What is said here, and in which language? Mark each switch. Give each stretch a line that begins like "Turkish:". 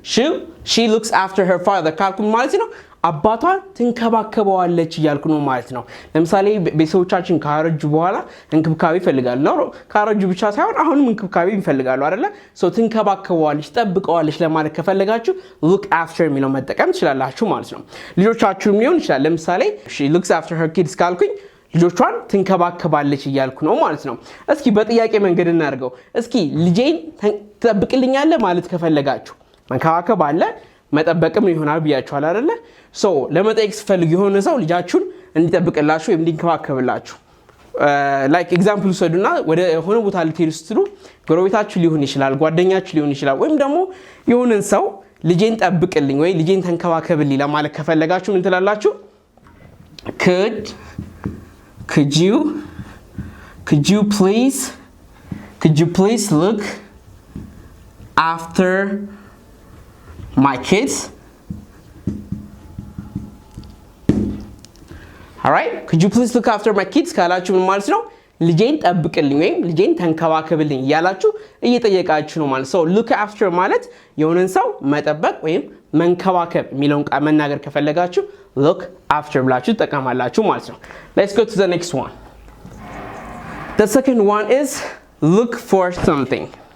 English: she looks after her father
Amharic: ካልኩ ምን ማለት ነው? አባቷን ትንከባከበዋለች እያልኩ ነው ማለት ነው። ለምሳሌ ቤተሰቦቻችን ካረጁ በኋላ እንክብካቤ ይፈልጋሉ። ካረጁ ብቻ ሳይሆን አሁንም እንክብካቤ ይፈልጋሉ አይደለ? ትንከባከበዋለች፣ ትጠብቀዋለች ለማለት ከፈለጋችሁ look after የሚለው መጠቀም ትችላላችሁ ማለት ነው። ልጆቻችሁም ሊሆን ይችላል። ለምሳሌ
English: she looks after her kids
Amharic: ካልኩኝ ልጆቿን ትንከባከባለች እያልኩ ነው ማለት ነው። እስኪ በጥያቄ መንገድ እናድርገው። እስኪ ልጄን ትጠብቅልኛለህ ማለት ከፈለጋችሁ መንከባከብ አለ መጠበቅም ይሆናል ብያችኋል አይደለ? ለመጠየቅ ስትፈልጉ የሆነ ሰው ልጃችሁን እንዲጠብቅላችሁ ወይም እንዲንከባከብላችሁ ላይክ ኤግዛምፕል ወሰዱና ወደ ሆነ ቦታ ልትሄዱ ስትሉ ጎረቤታችሁ ሊሆን ይችላል፣ ጓደኛችሁ ሊሆን ይችላል፣ ወይም ደግሞ የሆነን ሰው ልጄን ጠብቅልኝ ወይ ልጄን ተንከባከብልኝ ለማለት ከፈለጋችሁ ምን ትላላችሁ?
English: Could you please look after my kids? Alright? Could you please look after my kids?
Amharic: ካላችሁ ምን ማለት ነው? ልጄን ጠብቅልኝ ወይም ልጄን ተንከባከብልኝ ያላችሁ እየጠየቃችሁ ነው ማለት ነው። look after ማለት የሆነን ሰው መጠበቅ ወይም መንከባከብ የሚለውን ቃል መናገር ከፈለጋችሁ look after ብላችሁ ተጠቀማላችሁ ማለት ነው።
English: Let's go to the next one. The second one is look for something.